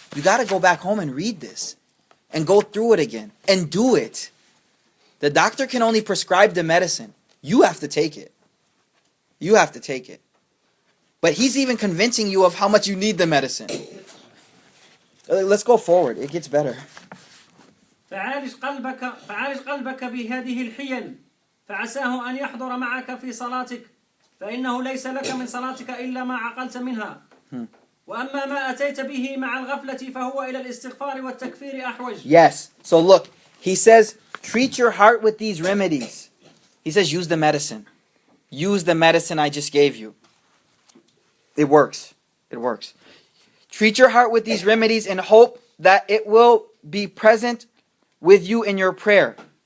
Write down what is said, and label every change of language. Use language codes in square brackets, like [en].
[en] You got to go back home and read this and go through it again and do it. The doctor can only prescribe the medicine. You have to take it. You have to take it. But he's even convincing you of how much you need the medicine. Let's go forward. It gets better. [ar] فعالج قلبك بهذه الحيل فعساه أن يحضر معك في صلاتك فإنه ليس لك من صلاتك إلا ما عقلت منها وأما ما أتيت به مع الغفلة فهو إلى الاستغفار والتكفير أحوج. [en] Yes. So look, he says, treat your heart with these remedies. He says, use the medicine. Use the medicine I just gave you. It works. It works. Treat your heart with these remedies and hope that it will be present with you in your prayer.